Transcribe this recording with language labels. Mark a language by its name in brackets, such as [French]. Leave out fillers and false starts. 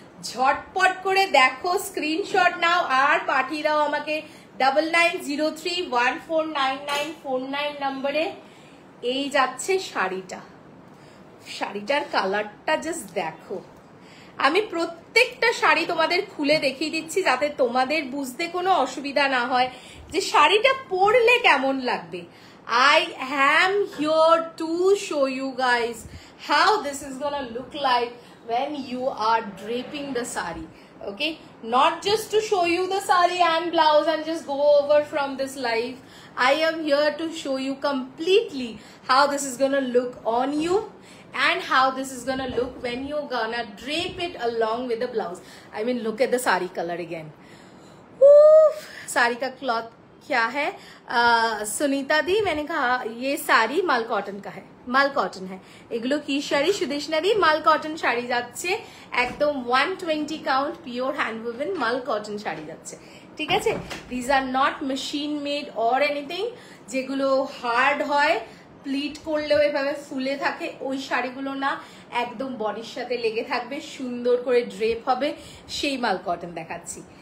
[Bangla] ঝটপট করে দেখো, স্ক্রিনশট নাও আর পাঠিয়ে দাও আমাকে 9903149949 নম্বরে। এই যাচ্ছে শাড়িটা, শাড়িটার কালারটা জাস্ট দেখো। আমি প্রত্যেকটা শাড়ি তোমাদের খুলে দেখিয়ে দিচ্ছি যাতে তোমাদের বুঝতে কোনো অসুবিধা না হয় যে শাড়িটা পরলে কেমন লাগবে। [English] I am here to show you guys how this is gonna look like when you are draping the sari, okay? Not just to show you the sari and blouse and just go over from this live. I am here to show you completely how this is gonna look on you and how this is gonna look when you're gonna drape it along with the blouse. I mean, look at the sari color again. Oof, [Hindi] sari ka cloth क्या है? सुनीता दी, मैंने कहा ये साड़ी माल cotton का है, माल cotton है। [Bangla] এগুলো কি শাড়ি? সুদেশনা দি, মাল কটন শাড়ি যাচ্ছে, একদম 120 কাউন্ট পিওর হ্যান্ড উইভেন মাল কটন শাড়ি যাচ্ছে, ঠিক আছে? [English] these are not machine made or anything, [Bangla] যেগুলো হার্ড হয়, প্লিট করলেও এভাবে ফুলে থাকে, ওই শাড়িগুলো না, একদম বডির সাথে লেগে থাকবে, সুন্দর করে ড্রেপ হবে, সেই মাল কটন দেখাচ্ছি,